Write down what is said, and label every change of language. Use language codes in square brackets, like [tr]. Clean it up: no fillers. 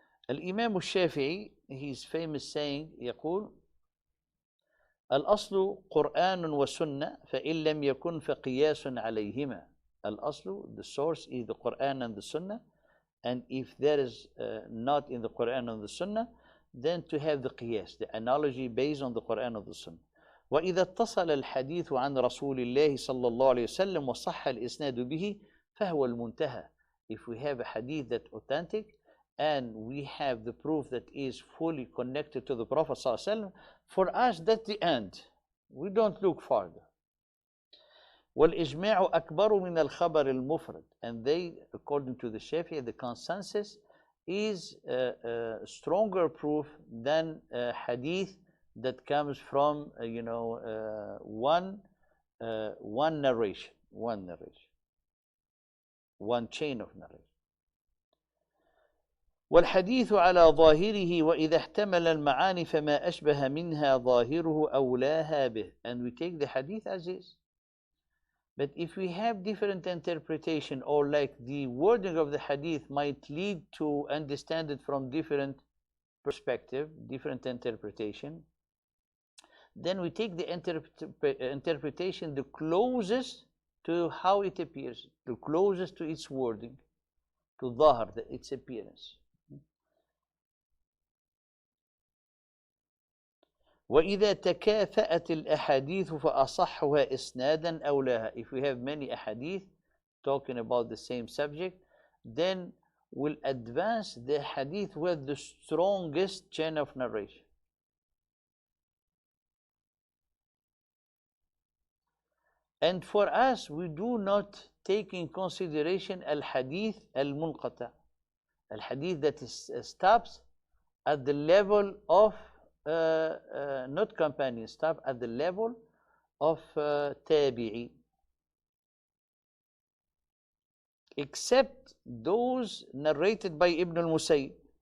[ar] الإمام الشافعي, [en] his famous saying, [ar] يقول: الأصل قرآن وسنة فإن لم يكن فقياس عليهما. [en] الأصل, the source, is the Quran and the Sunnah, and if there is not in the Quran and the Sunnah, then to have the qiyas, the analogy based on the Quran and the Sunnah. [ar] وإذا اتصل الحديث عن رسول الله صلى الله عليه وسلم وصح الإسناد به فهو المنتهى. [en] If we have a hadith that's authentic and we have the proof that is fully connected to the Prophet صلى الله عليه وسلم, for us that's the end. We don't look farther. [ar] والإجماع أكبر من الخبر المفرد. [en] And they, according to the Shafi'i, the consensus is a stronger proof than a hadith that comes from one narration, one chain of narration. [ar] والحديث على ظاهره وإذا احتمل المعاني فما أشبه منها ظاهره أولاها به. [en] And we take the hadith as is. But if we have different interpretation, or like the wording of the hadith might lead to understand it from different perspective, different interpretation, then we take the interpretation the closest to how it appears, the closest to its wording, to dhahar, its appearance. [ar] وإذا تكافأت الأحاديث فأصحها إسنادا أولاها. [en] If we have many ahadith talking about the same subject, then we'll advance the hadith with the strongest chain of narration. And for us, we do not take in consideration al-hadith al-munqata, al-hadith that stops at the level of not companion, stop at the level of tabi'i, except those narrated by Ibn al-Musayyib.